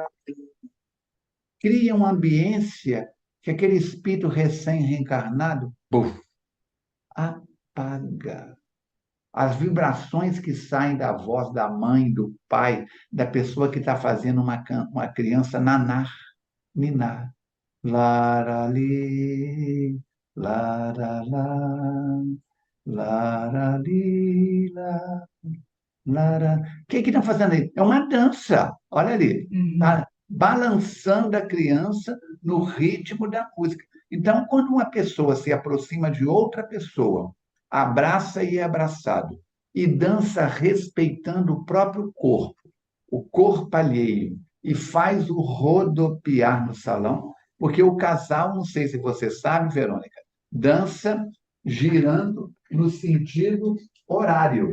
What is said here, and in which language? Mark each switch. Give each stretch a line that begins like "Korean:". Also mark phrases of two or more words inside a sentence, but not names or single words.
Portuguese: Cria uma ambiência que aquele espírito recém-reencarnado, puf, apaga. As vibrações que saem da voz da mãe, do pai, da pessoa que está fazendo uma criança nanar, ninar. Larali, laralá, larali, lara. O que estão fazendo aí? É uma dança. Olha ali. Uhum. Está balançando a criança no ritmo da música. Então, quando uma pessoa se aproxima de outra pessoa, abraça e é abraçado, e dança respeitando o próprio corpo, o corpo alheio, e faz o rodopiar no salão, porque o casal, não sei se você sabe, Verônica, dança girando no sentido horário.